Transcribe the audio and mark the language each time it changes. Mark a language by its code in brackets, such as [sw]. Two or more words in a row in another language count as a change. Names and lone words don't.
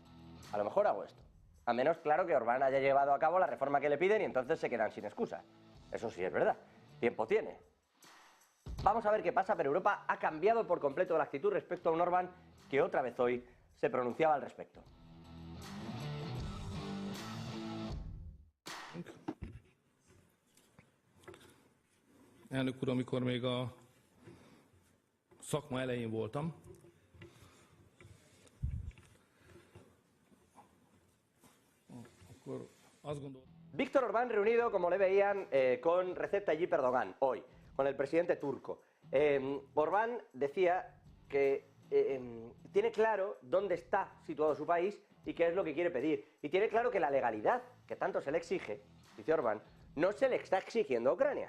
[es] A lo mejor hago esto. A menos, claro, que Orbán haya llevado a cabo la reforma que le piden y entonces se quedan sin excusa. Eso sí es verdad. Tiempo tiene. Vamos a ver qué pasa, pero Europa ha cambiado por completo la actitud respecto a un Orbán que otra vez hoy se pronunciaba al respecto. [hu] Elnök úr, amikor még a szakma elején voltam, akkor azt gondoltam. [es] Víctor Orbán reunido, como le veían, con Recep Tayyip Erdogan hoy, con el presidente turco. Orbán decía que tiene claro dónde está situado su país y qué es lo que quiere pedir. Y tiene claro que la legalidad que tanto se le exige, dice Orbán, no se le está exigiendo a Ucrania.